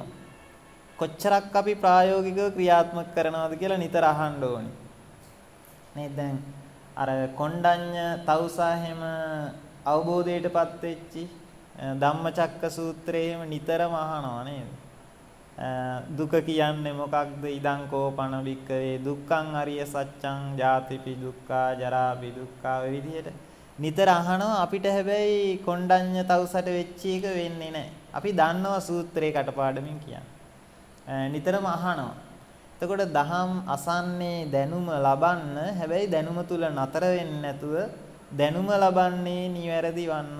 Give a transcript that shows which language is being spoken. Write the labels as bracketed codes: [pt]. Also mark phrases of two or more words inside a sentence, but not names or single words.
[si] කොච්චරක් අපි ප්‍රායෝගිකව ක්‍රියාත්මක කරනවද කියලා නිතර අහන්න ඕනේ. නේද? දැන් අර කොණ්ඩඤ්ඤ තවුසා හැම අවබෝධයටපත් වෙච්චි ධම්මචක්ක සූත්‍රයේම නිතරම අහනවා නේද? දුක කියන්නේ මොකක්ද? [pi] ඉදං කෝපන වික්කවේ දුක්ඛං අරිය සත්‍යං ජාතිපි දුක්ඛා ජරාපි දුක්ඛා [si] ඔය විදිහට නිතර අහනවා. අපිට හැබැයි කොණ්ඩඤ්ඤ තවුසට වෙච්ච එක වෙන්නේ නැහැ. අපි දන්නවා සූත්‍රේ කටපාඩමින් කියන්නේ. නිතරම අහනවා. එතකොට දහම් අසන්නේ දැනුම ලබන්න. හැබැයි දැනුම තුල නතර වෙන්නේ නැතුව දැනුම ලබන්නේ නිවැරදි වන්න.